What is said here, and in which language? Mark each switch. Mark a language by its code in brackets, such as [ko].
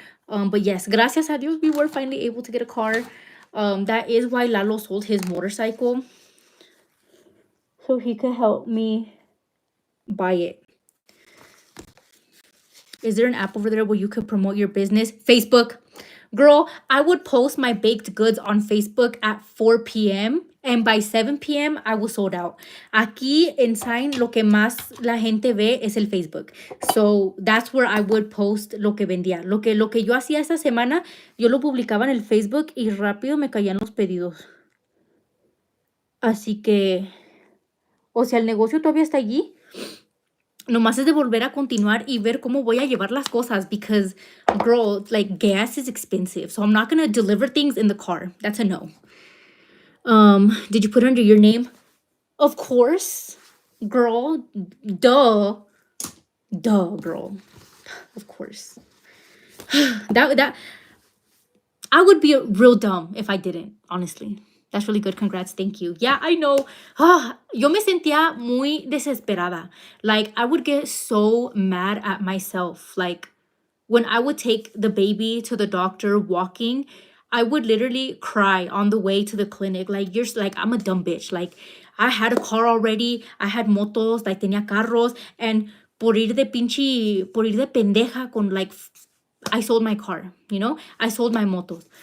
[en] But yes, [es] gracias a Dios, [en] we were finally able to get a car. That is why Lalo sold his motorcycle, so he could help me buy it. Is there an app over there where you could promote your business? Facebook. Girl, I would post my baked goods on Facebook at 4 p.m. and by 7 p.m. I was sold out. [es] Aquí en Sign, lo que más la gente ve es el Facebook. [en] So that's where I would post [es] lo que vendía. Lo que yo hacía esta semana, yo lo publicaba en el Facebook y rápido me caían los pedidos. Así que, o sea, el negocio todavía está allí. Nomás es de volver a continuar y ver cómo voy a llevar las cosas [en] because, girl, like, gas is expensive. So I'm not going to deliver things in the car. That's a no. Did you put under your name? Of course. Girl, duh. Duh, girl. Of course. that I would be real dumb if I didn't, honestly. That's really good. Congrats. Thank you. Yeah, I know. [es] Yo me sentía muy desesperada. [en] Like, I would get so mad at myself. Like, when I would take the baby to the doctor walking, I would literally cry on the way to the clinic. Like, I'm a dumb bitch. Like, I had a car already. I had motos, like, [es] tenía carros. [en] And [es] por ir de pendeja con, [en] like, I sold my car, you know? I sold my motos.